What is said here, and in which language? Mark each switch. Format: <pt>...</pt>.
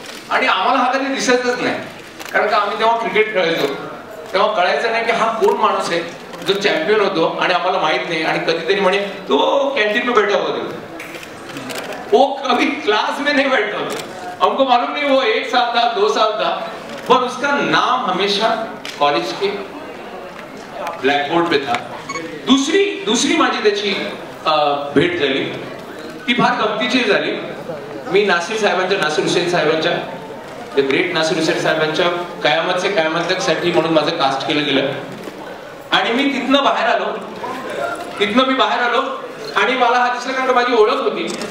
<mr>आणि आम्हाला हा कधी दिसतच नाही, कारण का आम्ही तेव्हा क्रिकेट खेळायचो, तेव्हा कळायचं नाही की हा कोण माणूस आहे जो चॅम्पियन होतो आणि आम्हाला माहित नाही. आणि कधीतरी म्हणे तो</mr> <hi>कॅन्टीन में बैठा हुआ वो कभी क्लास में नहीं बैठा होता, हमको मालूम नहीं वो 1 साल था 2 साल था, पर उसका नाम हमेशा कॉलेज के ब्लॅकबोर्ड पे था.</hi> <mr>दुसरी माझी त्याची भेट झाली ती फार गमतीची झाली. मी नासिर हुसैन साहेबांच्या द ग्रेट नासिर हुसैन साहेबांच्या कयामत से कयामत तक साठी म्हणून माझं कास्ट केलं गेलं. आणि मी तिथनं मी बाहेर आलो आणि मला हा दिसला, कारण माझी ओळख होती.</mr>